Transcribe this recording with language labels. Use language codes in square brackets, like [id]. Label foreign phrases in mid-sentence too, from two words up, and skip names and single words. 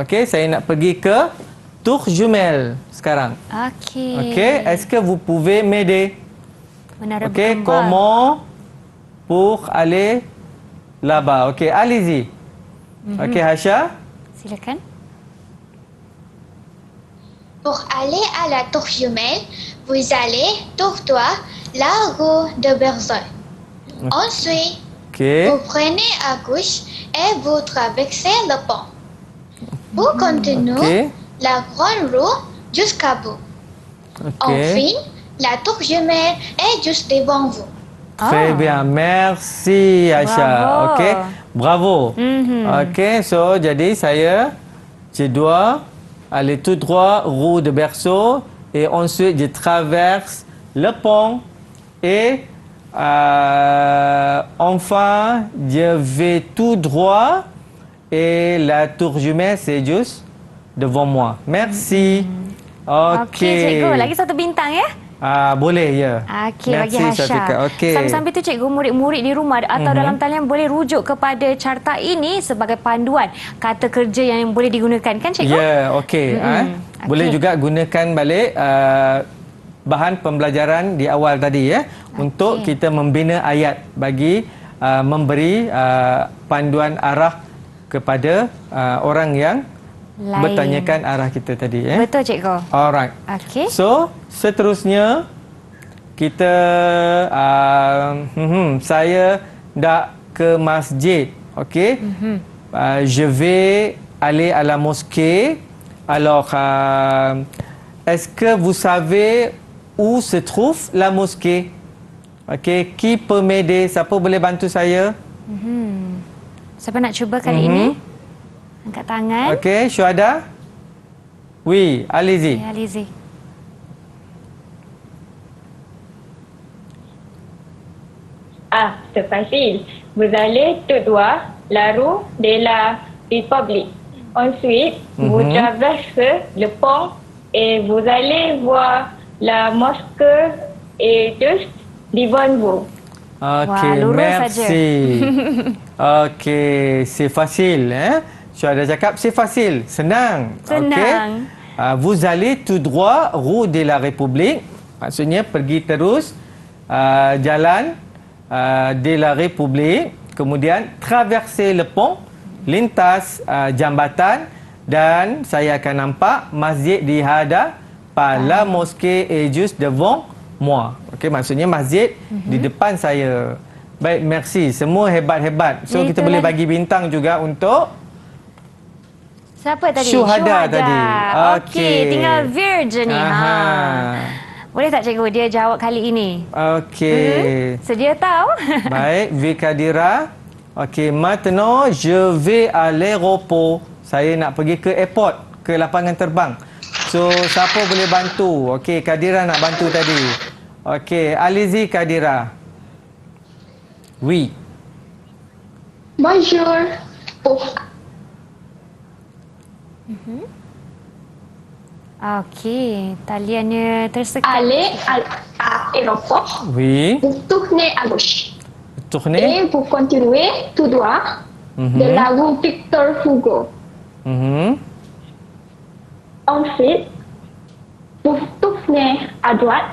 [ms] Okey, saya nak pergi ke [fr] tour jumelle [ms] sekarang. Okey. Okey, [fr] est-ce que vous pouvez m'aider? [ms] Menara Okey, bergambar. [fr] comment pour aller là-bas? Okey, allez-y. [ms] Okey, Hasha. Silakan. [fr] Pour aller à la tour jumelle, vous allez tout droit la rue de Berzon. Ensuite, Okey. vous prenez à gauche et vous traversez le pont. Vous continuez Okey. la grande rue jusqu'à bout. Okey. Enfin, la tour jumelle est juste devant vous. Très bien. Merci Asha. Bravo. Okey. Bravo. [ms] Okey, so jadi [fr] je dois aller tout droit rue de Berceau et ensuite je traverse le pont et enfin je vais tout droit et la tour jumelle c'est juste devant moi. Merci. [ms] Okey, cikgu. Lagi satu bintang ya. Boleh ya. Okey, bagi Hasha. Okey. Sambil-sambil tu cikgu, murid-murid di rumah atau dalam talian boleh rujuk kepada carta ini sebagai panduan kata kerja yang boleh digunakan kan cikgu? Ya, okey. Boleh juga gunakan balik bahan pembelajaran di awal tadi ya untuk kita membina ayat bagi memberi panduan arah kepada orang yang bertanyakan arah kita tadi ya. Betul cikgu. [en] Alright. [ms] Okey. So, seterusnya kita saya nak ke masjid, okey? [fr] Je vais aller à la mosquée. Alors, est-ce que vous savez où se trouve la mosquée? Okey, qui peut m'aider? [ms] Siapa boleh bantu saya? Siapa nak cuba kali ini? Angkat tangan. Okey, Syuhada? [fr] Oui, allez-y. Allez-y. Ah, c'est facile. Vous allez tout droit la rue de la République. Ensuite, vous traversez le pont et vous allez voir la mosquée et juste devant vous. Okey, [ms] Wah, lurus [fr] merci. Okey, c'est facile. [ms] Je dah cakap, [fr] c'est facile. [ms] Senang. Senang. Okey. [fr] Vous allez tout droit rue de la République. [ms] Maksudnya pergi terus jalan de la République. [fr] Kemudian traverser le pont, [ms] lintas jambatan dan saya akan nampak masjid di hadapan. [fr] La mosquée est juste devant moi. [ms] Okey, maksudnya masjid di depan saya. Baik, merci. Semua hebat-hebat. So kita boleh bagi bintang juga untuk Siapa tadi? Syuhada tadi. Okey, tinggal Virgin ni. Boleh tak cikgu dia jawab kali ini? Okey. Sedia tahu? Baik, Vikadira. Okey, [fr] maintenant je vais à l'aéroport. [ms] Saya nak pergi ke airport, ke lapangan terbang. So, siapa boleh bantu? Okey, Kadira nak bantu tadi. Okey, [fr] allez-y Kadira. Oui. Bonjour. Oh, [ms] Okey, taliannya tersekat. [fr] allez à l'aéroport. Oui. Vous tournez à gauche. Tournez. Et vous continuez tout droit de la rue Victor Hugo. Ensuite, vous tournez à droite